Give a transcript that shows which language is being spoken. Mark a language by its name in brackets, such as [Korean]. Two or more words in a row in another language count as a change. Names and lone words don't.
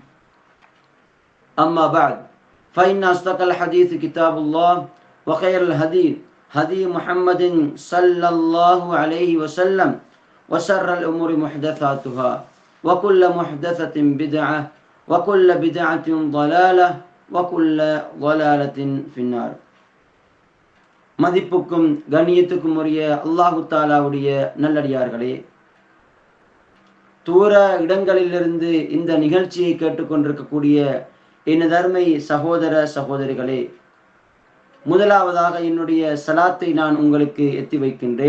[Arabic] أما بعد فإن أصدق الحديث كتاب الله وخير الهدي هدي محمد صلى الله عليه وسلم وشر الأمور محدثاتها وكل محدثة بدعة وكل بدعة ضلالة وكل ضلالة في النار. [Tamil] மதிப்புக்கும் கண்ணியத்துக்கும் உரிய [Arabic] الله تعالى [Tamil] நல்லடியார்களே, தூர இடங்களிலிருந்து இந்த நிகழ்ச்சியை கேட்டுக்கொண்டிருக்கக்கூடிய எனதருமை சகோதர சகோதரிகளே, முதலாவதாக என்னுடைய சலாத்தை நான் உங்களுக்கு எத்தி வைக்கின்றேன்.